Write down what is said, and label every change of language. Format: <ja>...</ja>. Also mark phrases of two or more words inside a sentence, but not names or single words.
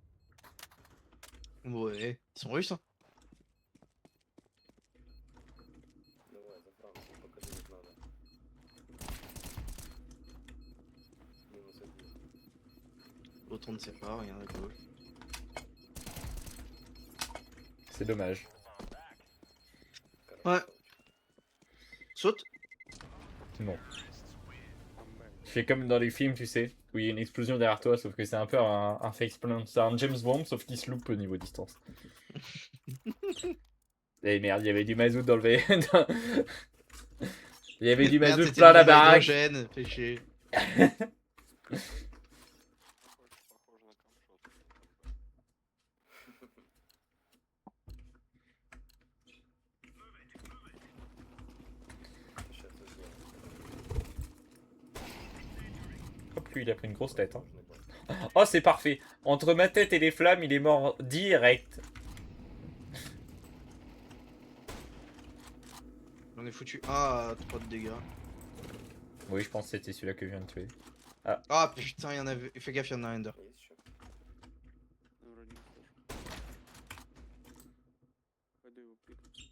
<fr>Ouais, ils sont russes, hein. L'autre on ne sait pas, rien à gauche. C'est dommage. Ouais. Saute. Non.</fr> <en>Come back.</en> <fr>Je fais comme dans les films, tu sais, où il y a une explosion derrière toi, sauf que c'est un peu un faceplant. C'est un James Bond, sauf qu'il se loupe au niveau distance. Et merde, il y avait du mazout dans le V. Il y avait du Merde, mazout c'était plein du la baraque. hydrogène, fait chier.</fr> <ru>Похоже на камшот.</ru> <fr>Hop, lui, il a pris une grosse tête. Hein. Oh, c'est parfait. Entre ma tête et les flammes, il est mort direct. J'en ai foutu un à 3 de dégâts. Oui, je pense que c'était celui-là que je viens de tuer. Ah putain, il y en avait. Fais gaffe, il y en a un Ender.</fr> <ru>Ну, вроде не слышу. Пойду его пикну.</ru>